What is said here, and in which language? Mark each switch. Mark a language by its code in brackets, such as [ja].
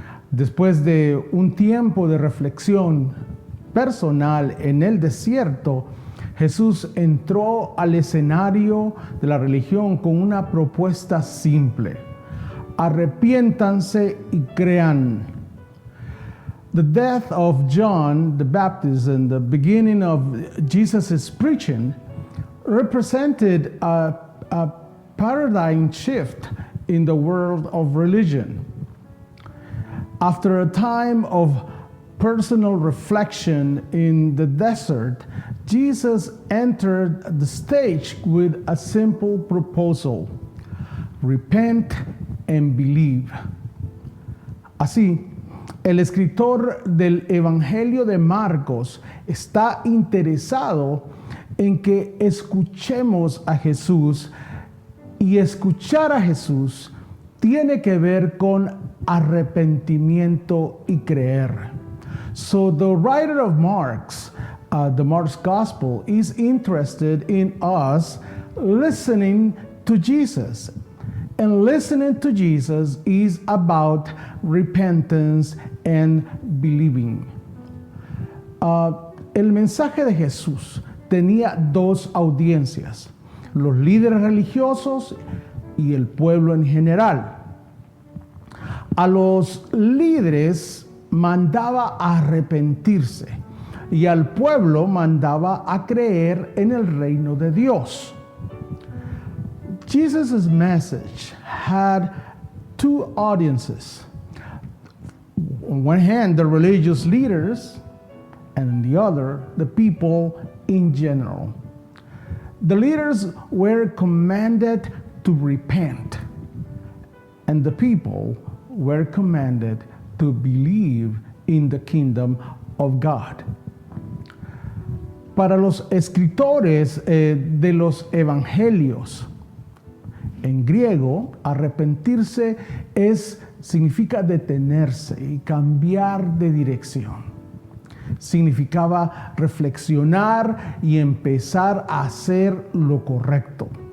[es] Después de un tiempo de reflexión personal en el desierto, Jesús entró al escenario de la religión con una propuesta simple: arrepiéntanse y crean. [en] The death of John the Baptist and the beginning of Jesus' preaching represented a paradigm shift in the world of religion. After a time of personal reflection in the desert, Jesus entered the stage with a simple proposal: repent and believe. [es] Así, el escritor del Evangelio de Marcos está interesado en que escuchemos a Jesús, y escuchar a Jesús tiene que ver con arrepentimiento y creer. [en] So the writer of Mark's, the Mark's Gospel, is interested in us listening to Jesus. And listening to Jesus is about repentance and believing. [es] El mensaje de Jesús tenía dos audiencias: los líderes religiosos y el pueblo en general. A los líderes mandaba a arrepentirse y al pueblo mandaba a creer en el reino de Dios. [en] Jesus' message had two audiences. On one hand, the religious leaders, and on the other, the people in general. The leaders were commanded to repent, and the people were commanded to believe in the kingdom of God. [es] Para los escritores de los evangelios, en griego, arrepentirse significa detenerse y cambiar de dirección. Significaba reflexionar y empezar a hacer lo correcto.